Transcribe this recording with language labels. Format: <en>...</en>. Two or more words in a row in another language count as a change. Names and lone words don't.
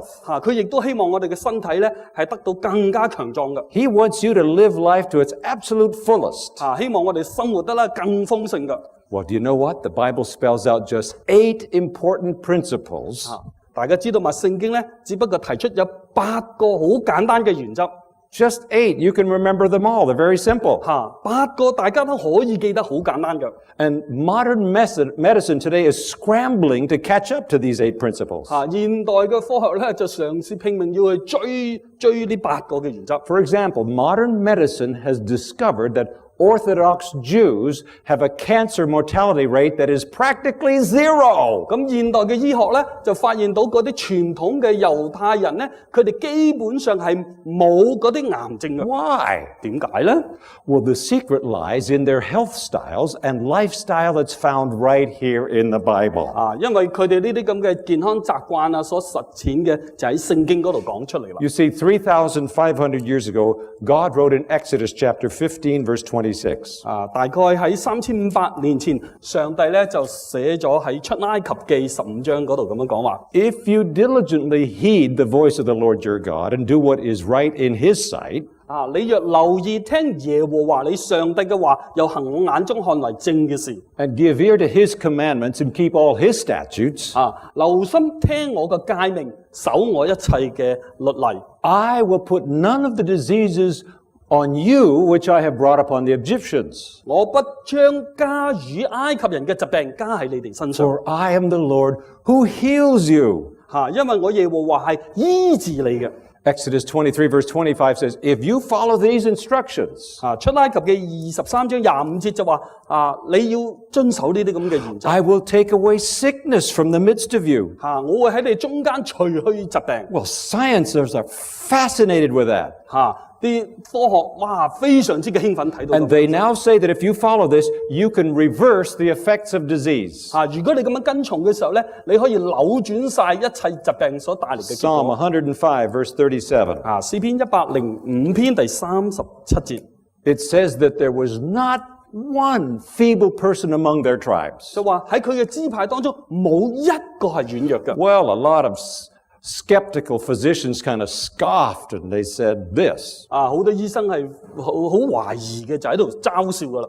<yue>佢亦都希望我哋嘅身體咧係得到更加強壯嘅。</yue> <en>He wants you to live life to its absolute fullest.</en> <yue>希望我哋生活得啦更豐盛嘅。</yue> <en>Well, do you know what? The Bible spells out just 8 important principles</en> <yue>大家知道嘛？聖經咧只不過提出有8個好簡單嘅原則。</yue> <en>Just 8. You can remember them all. They're very simple.</en> <yue>8 個大家都可以記得好簡單嘅。</yue> <en>And modern medicine today is scrambling to catch up to these 8 principles.</en> <yue>現代嘅科學咧就嘗試拼命要去追呢8個嘅原則。</yue> <en>For example, modern medicine has discovered that Orthodox Jews have a cancer mortality rate that is practically 0.</en> <yue>咁現代嘅醫學咧就發現到嗰啲傳統嘅猶太人咧，佢哋基本上係冇嗰啲癌症嘅。</yue> <en>Why?</en> <yue>點解咧？</yue> <en>Well, the secret lies in their health styles and lifestyle that's found right here in the Bible.</en> <yue>因為佢哋呢啲咁嘅健康習慣啊，所實踐嘅就喺聖經嗰度講出嚟啦。</yue> <en>You see, 3,500 years ago, God wrote in Exodus chapter 15, verse 26.</en> <yue>大概喺3500年前，上帝咧就寫咗喺出埃及記15章嗰度咁樣講話。</yue> <en>If you diligently heed the voice of the Lord your God and do what is right in his sight,</en> <yue>你若留意聽耶和華你上帝嘅話，又行我眼中看為正嘅事，</yue> <en>and give ear to his commandments and keep all his statutes,</en> <yue>留心聽我嘅誡命，守我一切嘅律例。</yue> <en>I will put none of the diseases on you which I have brought upon the Egyptians.</en> <yue>我不將加與埃及人嘅疾病加喺你哋身上，</yue> <en>For I am the Lord who heals you.</en> <yue>因為我耶和華係醫治你嘅。</yue> <en>Exodus 23 verse 25 says, if you follow these instructions,</en> <yue>出埃及嘅23章25節就話你要遵守呢啲咁嘅原則。</yue> <en>I will take away sickness from the midst of you.</en> <yue>我會喺你中間除去疾病。</yue> <en>Well, scientists are fascinated with that.</en> <yue>啲科學非常之嘅興奮睇到。</yue> <en>And they now say that if you follow this, you can reverse the effects of disease.</en> <yue>如果你咁樣跟從嘅時候咧，你可以扭轉晒一切疾病所帶嚟嘅結</yue> <en>Psalm</en> <yue>果。</yue> <en>105 verse 37.</en> <yue>詩篇105篇第37節</yue> <en>It says that there was not one feeble person among their tribes.</en> <yue>就話喺佢嘅支派當中冇一個係軟弱嘅。</yue> <en>Well, a lot of Skeptical physicians kind of scoffed and they said this.</en> <yue>好多醫生係好懷疑嘅，就喺度嘲笑噶啦。</yue>